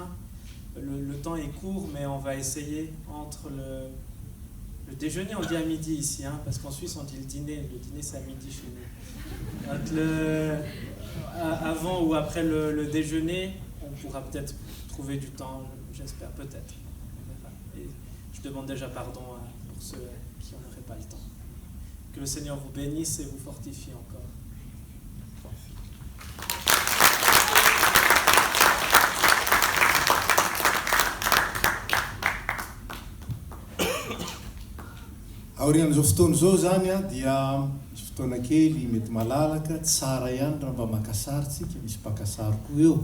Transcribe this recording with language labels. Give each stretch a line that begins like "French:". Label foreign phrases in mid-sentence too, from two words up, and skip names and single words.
French: Le temps est court, mais on va essayer entre le déjeuner, on dit à midi ici, parce qu'en Suisse on dit le dîner c'est à midi chez nous. Avant ou après le déjeuner, on pourra peut-être trouver du temps, j'espère, peut-être. Et je demande déjà pardon pour ceux qui n'auraient pas le temps. Que le Seigneur vous bénisse et vous fortifie encore.
Malagasy: Aorian'izao fotoana izao zany dia misy fotoana kely mety malalaka tsara ihany raha mba maka sary tsika, misy mpaka sary koa eo.